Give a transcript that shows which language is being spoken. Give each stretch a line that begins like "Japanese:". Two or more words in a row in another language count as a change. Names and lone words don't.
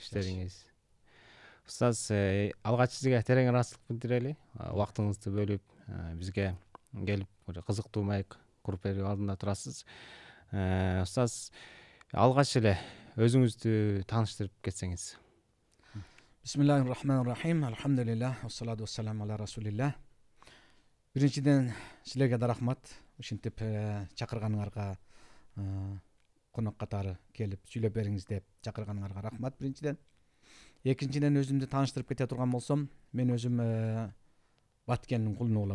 Kyrgyz: Иштериңиз? Устаз, алгач сизге терең ыраазычылык билдирели. Убактыңызды бөлүп бизге келип кызыктуу маек куруп берүү алдында турасыз. Устаз, алгач эле өзүңүздү тааныштырып кетсеңиз.
Arabic: بسم الله الرحمن الرحيم. الحمد لله، والصلاة والسلام على رسول الله.
Kyrgyz: Биринчиден силерге да рахмат. Ушинтип чакырганыңарга, конок катары келип сүйлөп бериңиз деп чакырганыңарга рахмат биринчиден. Экинчиден өзүмдү тааныштырып кете турган болсом, мен өзүм Баткендин кулуну болом.